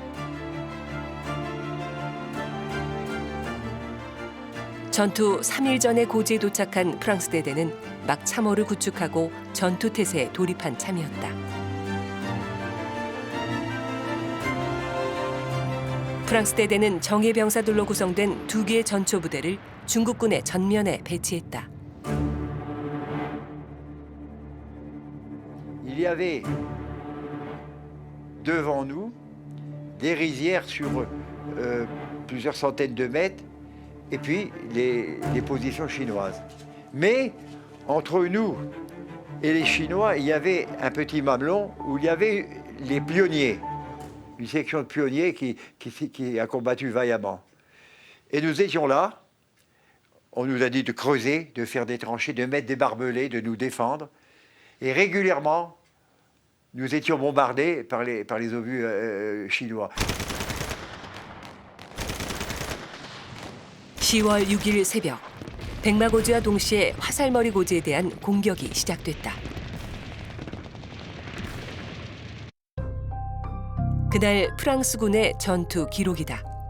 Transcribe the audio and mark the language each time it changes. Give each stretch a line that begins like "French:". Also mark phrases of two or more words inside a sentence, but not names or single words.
Korean: 전투 3일 전에 고지에 도착한 프랑스 대대는 막 참호를 구축하고 전투 태세에 돌입한 참이었다. 프랑스 대대는 정예 병사들로 구성된 2개의 전초 부대를 중국군의 전면에 배치했다.
French: Il y avait devant nous des rizières sur plusieurs centaines de mètres et puis les positions chinoises. Mais entre nous et les Chinois, il y avait un petit mamelon où il y avait les pionniers, une section de pionniers qui a combattu vaillamment. Et nous étions là, on nous a dit de creuser, de faire des tranchées, de mettre des barbelés, de nous défendre. Et régulièrement, nous étions bombardés par les obus chinois.
Korean: 10월 6일 새벽, 백마고지와 동시에 화살머리 고지에 대한 공격이 시작됐다. 그날 프랑스군의 전투 기록이다.